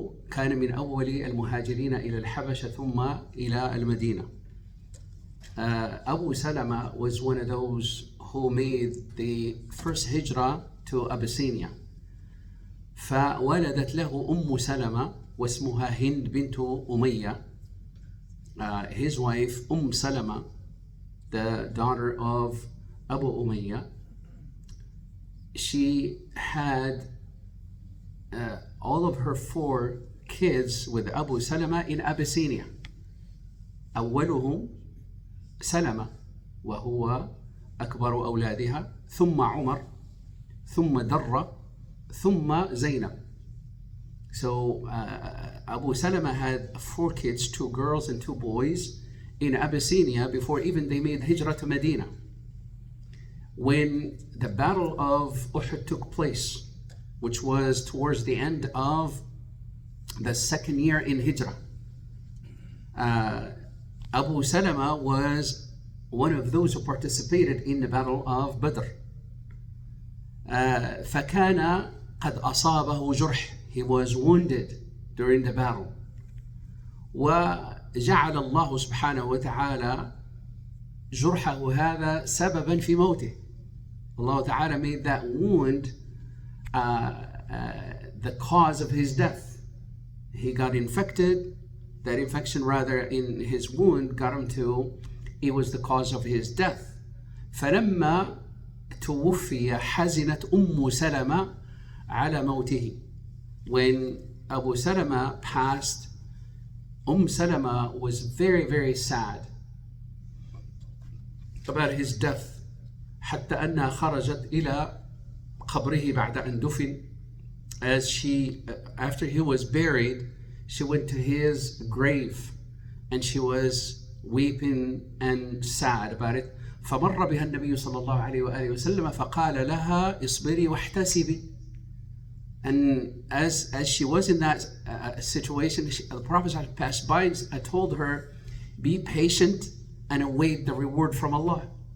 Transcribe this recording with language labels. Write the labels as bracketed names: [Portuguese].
[Arabic] كان من أول المهاجرين إلى الحبشة ثم إلى المدينة. [English] Abu Salama was one of those who made the first hijrah to Abyssinia. [Arabic] فولدت له أم سلمة واسمها هند بنت أمية. [English] His wife Salama, the daughter of Abu Umayyah, she had all of her 4 kids with Abu Salama in Abyssinia. [Arabic] أولهم سلمة وهو أكبر أولادها، ثم عمر، ثم درة، ثم زينب. [English] So Abu Salama had 4 kids, 2 girls and 2 boys in Abyssinia before even they made hijrah to Medina. When the Battle of Uhud took place, which was towards the end of the 2nd year in Hijrah, Abu Salama was one of those who participated in the Battle of Badr. [Arabic] فكان قد أصابه جرح. [English] He was wounded during the battle. [Arabic] وجعل الله سبحانه وتعالى جرحه هذا سببا في موته. [English] Allah Ta'ala made that wound the cause of his death. He got infected. That infection rather in his wound got him to, it was the cause of his death. [Arabic] فلما توفي حزنت سلمة على موته. [English] When Abu Salama passed, Salama was very, very sad about his death. [Arabic] حتى أنها خرجت إلى قبره بعد أن دفن. [English] As she, after he was buried, she went to his grave and she was weeping and sad about it. [Arabic] فمر بها النبي صلى الله عليه وآله وسلم فقال لها اصبري واحتسبي. [English] And as she was in that situation, the Prophet passed by and told her, be patient and await the reward from Allah.